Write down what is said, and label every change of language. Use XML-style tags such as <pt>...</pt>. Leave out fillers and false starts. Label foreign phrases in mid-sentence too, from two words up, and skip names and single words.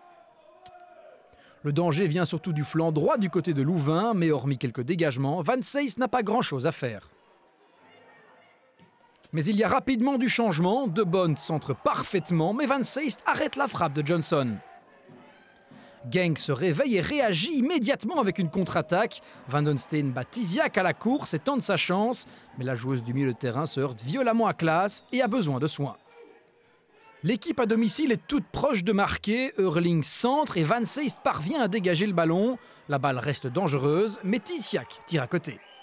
<fr>Le danger vient surtout du flanc droit du côté de Louvain, mais hormis quelques dégagements, Van Seist n'a pas grand-chose à faire. Mais il y a rapidement du changement, De Bont centre parfaitement, mais Van Seist arrête la frappe de Johnson. Genk se réveille et réagit immédiatement avec une contre-attaque. Van den Steen bat Tiziak à la course et tente sa chance, mais la joueuse du milieu de terrain se heurte violemment à Klaas et a besoin de soins. L'équipe à domicile est toute proche de marquer, Eurling centre et Van Seist parvient à dégager le ballon. La balle reste dangereuse, mais Tiziak tire à côté.</fr>